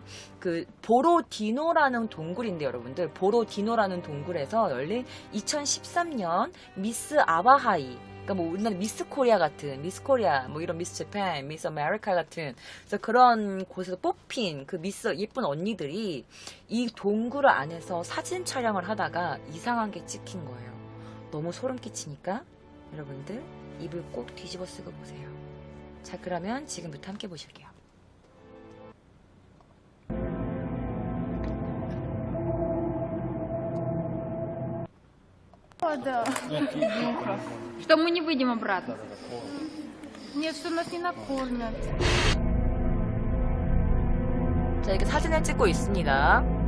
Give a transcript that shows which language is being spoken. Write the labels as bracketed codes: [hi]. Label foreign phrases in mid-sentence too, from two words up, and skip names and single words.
[ko] 그 보로디노라는 동굴인데 여러분들, 보로디노라는 동굴에서 열린 2013년 미스 아바하이, 그러니까 뭐 우리나라 미스 코리아 같은, 미스 코리아, 뭐 이런 미스 재팬, 미스 아메리카 같은, 그래서 그런 곳에서 뽑힌 그 미스 예쁜 언니들이 이 동굴 안에서 사진 촬영을 하다가 이상한 게 찍힌 거예요. 너무 소름 끼치니까 여러분들 입을 꼭 뒤집어 쓰고 보세요. 자, 그러면 지금부터 함께 보실게요. [ru] Да. Что мы не выйдем обратно? Нет, что нас не накормят. [ko] 자, 이렇게 사진을 찍고 있습니다.